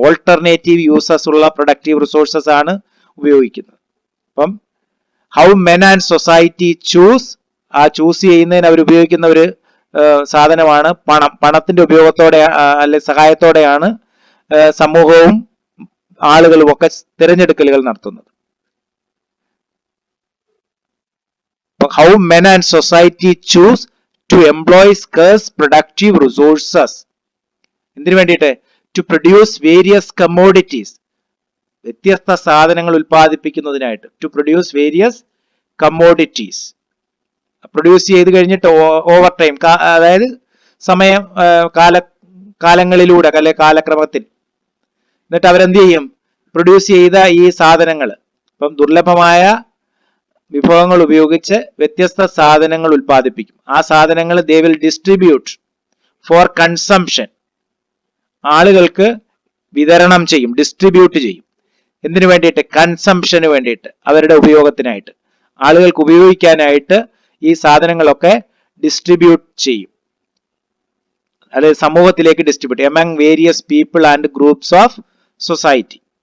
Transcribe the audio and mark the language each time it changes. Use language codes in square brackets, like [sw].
[ml] Alternative uses ഉള്ള productive resources ആണ് ഉപയോഗിക്കുന്നത്. അപ്പം [en] how men and society choose [ml] ആ ചൂസ് ചെയ്യുന്നതിന് അവർ ഉപയോഗിക്കുന്ന ഒരു സാധനമാണ് പണം. പണത്തിന്റെ ഉപയോഗത്തോടെ അല്ലെ സഹായത്തോടെയാണ് സമൂഹവും ആളുകളും ഒക്കെ തിരഞ്ഞെടുക്കലുകൾ നടത്തുന്നത്. [en] How men and society choose to employ scarce productive resources. [ml] എന്തിനു വേണ്ടിയിട്ട്? [en] To produce various commodities. [ml] വ്യത്യസ്ത സാധനങ്ങൾ ഉൽപ്പാദിപ്പിക്കുന്നതിനായിട്ട്. [en] To produce various commodities. [ml] Produce ചെയ്ത് കഴിഞ്ഞിട്ട് ഓവർ ടൈം, അതായത് സമയം കാലങ്ങളിലൂടെ അല്ലെ കാലക്രമത്തിൽ, എന്നിട്ട് അവരെന്ത് ചെയ്യും? പ്രൊഡ്യൂസ് ചെയ്ത ഈ സാധനങ്ങൾ, ഇപ്പം ദുർലഭമായ വിഭവങ്ങൾ ഉപയോഗിച്ച് വ്യത്യസ്ത സാധനങ്ങൾ ഉൽപ്പാദിപ്പിക്കും. ആ സാധനങ്ങൾ [en] they will distribute for consumption. [ml] ആളുകൾക്ക് വിതരണം ചെയ്യും, ഡിസ്ട്രിബ്യൂട്ട് ചെയ്യും. എന്തിനു വേണ്ടിയിട്ട്? കൺസംഷന് വേണ്ടിയിട്ട്, അവരുടെ ഉപയോഗത്തിനായിട്ട്, ആളുകൾക്ക് ഉപയോഗിക്കാനായിട്ട് ഈ സാധനങ്ങളൊക്കെ ഡിസ്ട്രിബ്യൂട്ട് ചെയ്യും, അതായത് സമൂഹത്തിലേക്ക് distribute [en] among various people and groups of society.